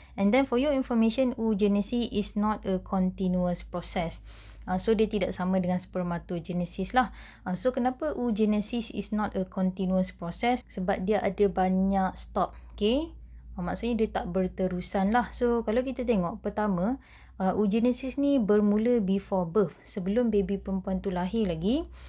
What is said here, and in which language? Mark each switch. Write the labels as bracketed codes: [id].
[en] And then for your information, oogenesis is not a continuous process. [ms] So dia tidak sama dengan spermatogenesis lah. [en] So [ms] kenapa [en] oogenesis is not a continuous process? [ms] Sebab dia ada banyak stop. Okay? Maksudnya dia tak berterusan lah. So kalau kita tengok pertama, oogenesis ni bermula [en] before birth, [ms] sebelum baby perempuan tu lahir lagi.